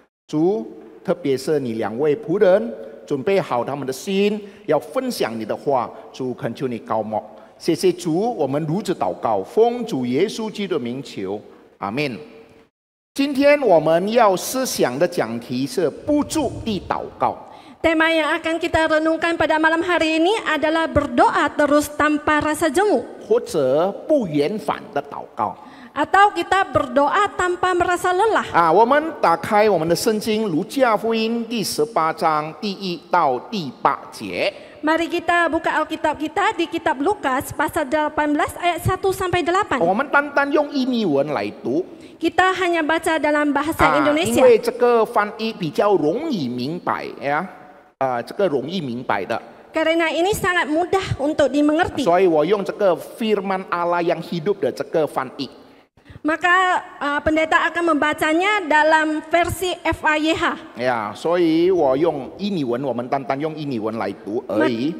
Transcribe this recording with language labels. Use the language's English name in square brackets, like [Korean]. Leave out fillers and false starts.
[Chinese] 主，特别是你两位仆人，准备好他们的心，要分享你的话。主，恳求你高摩，谢谢主，我们如此祷告，奉主耶稣基督的名求，阿门。今天我们要思想的讲题是不住地祷告。 [Indonesian] Tema yang akan kita renungkan pada malam hari ini adalah berdoa terus tanpa rasa jemu. [Chinese] 或者不厌烦的祷告。 [Indonesian] Atau kita berdoa tanpa merasa lelah. [Chinese] 我们打开我们的圣经《路加福音》第18章第1到第8节。 [Indonesian] Mari kita buka Alkitab kita di kitab Lukas pasal 18 ayat 1 sampai 8. [Chinese] 我们单单用印尼文来读， [Indonesian] Kita hanya baca dalam bahasa [Chinese] 因 [Indonesian] Indonesia. [Chinese] 为这个翻译比较容易明白呀，这个容易明白的， [Indonesian] Karena ini sangat mudah untuk dimengerti. [Chinese] 所以我用这个 Firman Allah yang hidup 的这个翻译。 [Indonesian] Maka pendeta akan membacanya dalam versi FAYH. [Chinese] 所以我用印尼文，我们单单用印尼文来读而已。